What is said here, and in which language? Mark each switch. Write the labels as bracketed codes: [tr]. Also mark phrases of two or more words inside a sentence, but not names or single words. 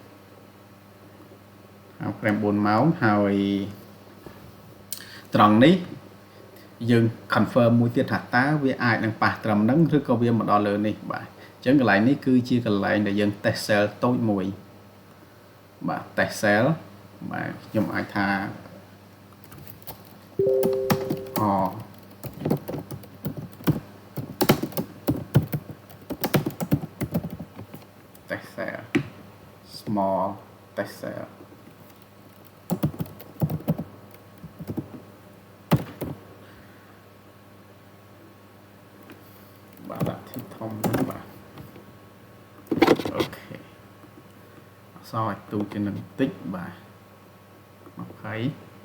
[en] time frame [km] 4ម៉ោងហើយត្រង់នេះយើង confirm មួយទៀតថាតើវាអាចនឹងប៉ះត្រឹមហ្នឹងឬក៏វាមកដល់លើនេះបាទអញ្ចឹងកន្លែងនេះគឺជាកន្លែងដែលយើង [en] test sell [km] តូចមួយបាទ [en] test sell [km] បាទខ្ញុំអាចថា [en] test sell small test sell [km] បាទដាក់ទីធំបាទអូខេសោះឲ្យទូជានឹងតិចបាទ20